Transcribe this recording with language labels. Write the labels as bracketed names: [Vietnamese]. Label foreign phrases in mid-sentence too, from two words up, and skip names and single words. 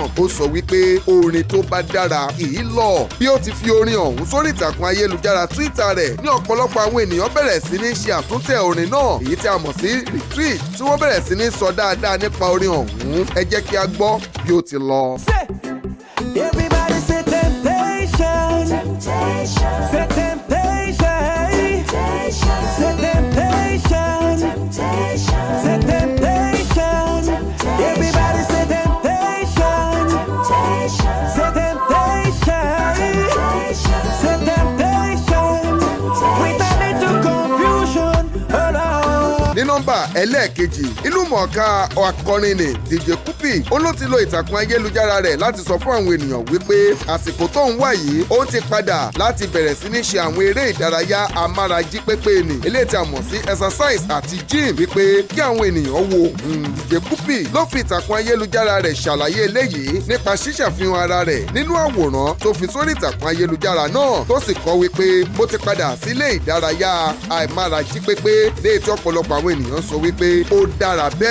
[Yoruba] Ó sọ wípé orin tó bá dára kì í lọ. Bí ó ti fi orin ọ̀hún sórí ìtàkùn ayélujára Twitter rẹ̀ ní ọ̀pọ̀lọpọ̀ àwọn ènìyàn bẹ̀rẹ̀ sí ní ṣe àtúntẹ̀ orin náà èyí tí a mọ̀ sí retweet tí wọ́n bẹ̀rẹ̀ sí ní sọ dáadáa nípa orin ọ̀hún. Ẹ jẹ́ kí a gbọ́ bí ó ti lọ. [English] Everybody say temptation, temptation, say temptation, temptation, say temptation, temptation, say temptation, everybody say temptation, temptation, say temptation, say temptation, we turn into confusion, oh no. [Yoruba] Ní nọ́mbà ẹlẹ́ẹ̀kejì ìlúmọ̀ọ́ká akọrin ni DJ Kupi ó ló ti lo ìtàkùn ayélujára rẹ̀ láti sọ fún àwọn ènìyàn wípé àsìkò tó ń wà yìí ó ti padà láti bẹ̀rẹ̀ sí ní ṣe àwọn eré ìdárayá amárají pépé ni eléyìí tí a mọ̀ sí exercise àti gym wípé kí àwọn ènìyàn wo DJ Kupi ló fi ìtàkùn ayélujára rẹ̀ ṣàlàyé eléyìí nípa ṣíṣàfihàn ara rẹ̀ nínú àwòrán tó fi sórí ìtàkùn ayélujára náà tó sì kọ wípé bó ti padà sílé ìdárayá amárají pépé léyìí tí ọ̀pọ̀lọpọ̀ àwọn ènìyàn sọ wípé ó dára bẹ́ẹ̀.